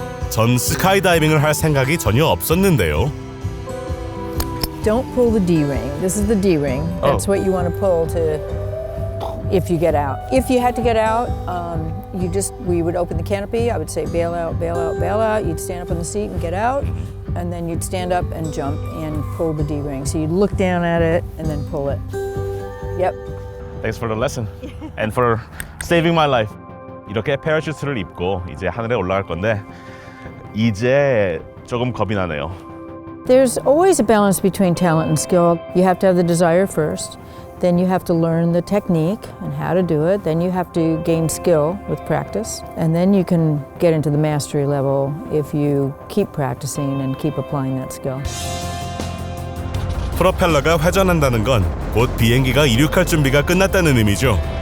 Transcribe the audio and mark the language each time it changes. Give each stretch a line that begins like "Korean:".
Korean: 전 스카이다이빙을 할 생각이 전혀 없었는데요.
English: Don't pull the D-ring. This is the D-ring. That's what you want to pull to, if you get out. If you had to get out, we would open the canopy. I would say bail out, bail out, bail out. You'd stand up on the seat and get out. And then you'd stand up and jump and pull the D-ring. So you'd look down at it and then pull it. Yep. Thanks for the lesson and for saving my life.
Korean: 이렇게 패러슈트를 입고 이제 하늘에 올라갈 건데 이제 조금 겁이 나네요.
English: There's always a balance between talent and skill. You have to have the desire first. Then you have to learn the technique and how to do it. Then you have to gain skill with practice. And then you can get into the mastery level if you keep practicing and keep applying that skill.
Korean: 프로펠러가 회전한다는 건 곧 비행기가 이륙할 준비가 끝났다는 의미죠.